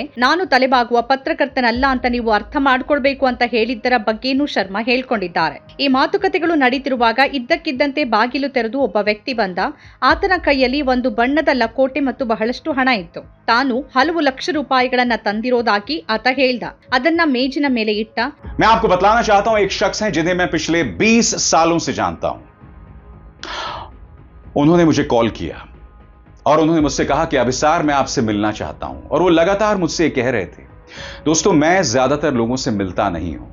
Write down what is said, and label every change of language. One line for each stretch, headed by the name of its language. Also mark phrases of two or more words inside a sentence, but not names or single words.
Kannada: ನಾನು ತಲೆಬಾಗುವ ಪತ್ರಕರ್ತನಲ್ಲ ಅಂತ ನೀವು ಅರ್ಥ ಮಾಡ್ಕೊಳ್ಬೇಕು ಅಂತ ಹೇಳಿದ್ದರ ಬಗ್ಗೆನೂ ಶರ್ಮಾ ಹೇಳ್ಕೊಂಡಿದ್ದಾರೆ. ಈ ಮಾತುಕತೆಗಳು ನಡೀತಿರುವಾಗ ಇದ್ದಕ್ಕಿದ್ದಂತೆ ಬಾಗಿಲು ತೆರೆದು ಒಬ್ಬ ವ್ಯಕ್ತಿ ಬಂದ. ಆತನ ಕೈಯಲ್ಲಿ ಒಂದು ಬಣ್ಣದ ಲಕೋಟೆ ಮತ್ತು ಬಹಳಷ್ಟು ಹಣ ಇತ್ತು. ತಾನು ಹಲವು ಲಕ್ಷ ರೂಪಾಯಿಗಳನ್ನ ತಂದಿರೋದಾಗಿ ಆತ ಹೇಳ್ದ. ಅದನ್ನ ಮೇಜಿನ ಮೇಲೆ ಇಟ್ಟ.
Hindi: मैं आपको बतलाना चाहता हूं, एक शख्स हैं जिन्हें मैं पिछले 20 सालों से जानता हूं. उन्होंने मुझे कॉल किया और उन्होंने मुझसे कहा कि अभिसार मैं आपसे मिलना चाहता हूं, और वो लगातार मुझसे कह रहे थे दोस्तों, मैं ज्यादातर लोगों से मिलता नहीं हूं।